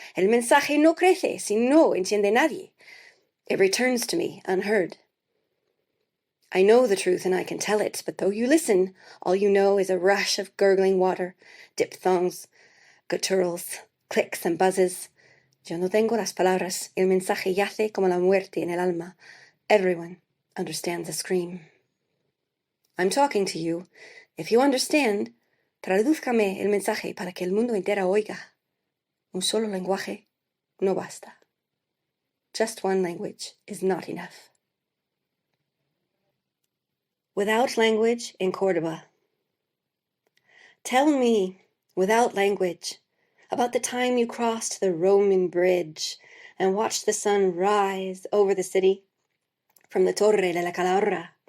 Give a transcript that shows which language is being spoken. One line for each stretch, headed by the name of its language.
Spanish: El mensaje no crece si no entiende nadie.
English: It returns to me unheard. I know the truth and I can tell it, but though you listen, all you know is a rush of gurgling water, diphthongs, gutturals, clicks and buzzes.
Spanish: Yo no tengo las palabras, el mensaje yace como la muerte en el alma.
English: Everyone understands a scream. I'm talking to you. If you understand,
Spanish: tradúzcame el mensaje para que el mundo entero oiga. Un solo lenguaje no basta.
English: Just one language is not enough. Without language in Córdoba. Tell me, without language, about the time you crossed the Roman bridge and watched the sun rise over the city from the Torre de la Calahorra.